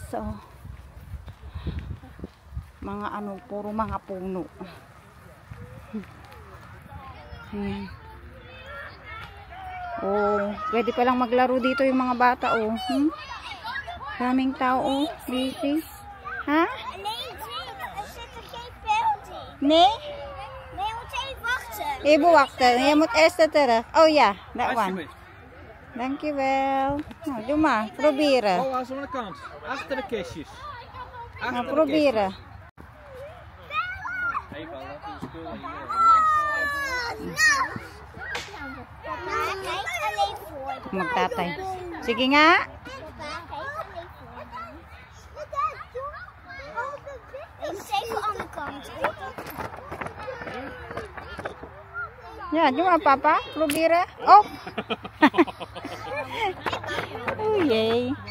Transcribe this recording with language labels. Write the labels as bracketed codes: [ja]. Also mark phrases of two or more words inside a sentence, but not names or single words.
[tl] So mga puro mga puno. Ayan. Oh, pwede pa lang maglaro dito yung mga bata, oh. Daming tao, oh. Busy. Ha? [nl] Nee? Nee, moet even wachten. Even wachten. Je moet eerst terug. Oh ja, [en] that one. Thank you [nl] wel. Nou, doe maar. Proberen. Oh, aan de kant. Achter de kistjes. Nou, proberen. Even laten we spullen hier. [tl] Magtatay. Sige nga. [nl] Zeker aan de kant. Ja, doe maar papa. Proberen. Oh. Oh jee.